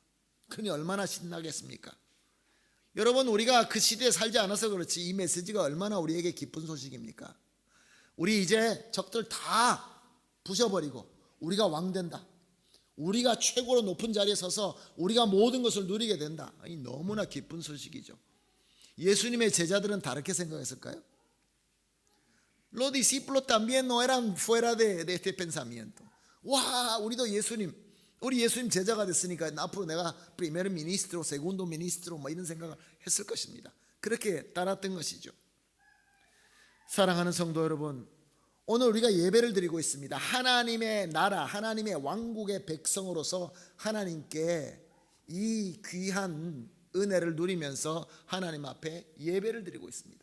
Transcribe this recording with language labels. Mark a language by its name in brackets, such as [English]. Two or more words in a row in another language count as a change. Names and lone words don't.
[Korean] 그니 얼마나 신나겠습니까? 여러분, 우리가 그 시대에 살지 않아서 그렇지 이 메시지가 얼마나 우리에게 기쁜 소식입니까? 우리 이제 적들 다 부셔버리고 우리가 왕 된다. 우리가 최고로 높은 자리에 서서 우리가 모든 것을 누리게 된다. 너무나 기쁜 소식이죠. 예수님의 제자들은 다르게 생각했을까요? [Spanish] Los discípulos también no eran fuera de este pensamiento. [Korean] 와, 우리도 우리 예수님 제자가 됐으니까 앞으로 내가 [Spanish] primer ministro, segundo ministro [Korean] 뭐 이런 생각을 했을 것입니다. 그렇게 따랐던 것이죠. 사랑하는 성도 여러분, 오늘 우리가 예배를 드리고 있습니다. 하나님의 나라, 하나님의 왕국의 백성으로서 하나님께 이 귀한 은혜를 누리면서 하나님 앞에 예배를 드리고 있습니다.